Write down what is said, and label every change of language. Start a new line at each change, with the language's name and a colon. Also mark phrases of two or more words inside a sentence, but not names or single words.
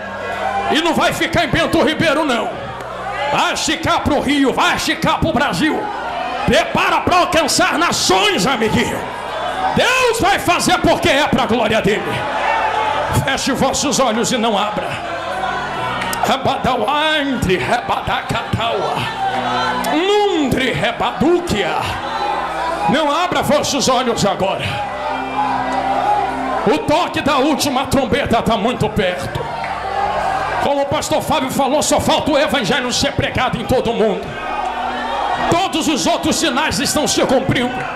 Portuguese: E não vai ficar em Bento Ribeiro não. Vai esticar para o Rio, vai esticar para o Brasil. Prepara para alcançar nações, amiguinho. Deus vai fazer porque é para a glória dele. Feche vossos olhos e não abra. Rebadauandre, rebadacataua, nundre, rebaduquia. Não abra vossos olhos agora. O toque da última trombeta está muito perto. Como o pastor Fábio falou, só falta o evangelho ser pregado em todo o mundo. Todos os outros sinais estão se cumprindo.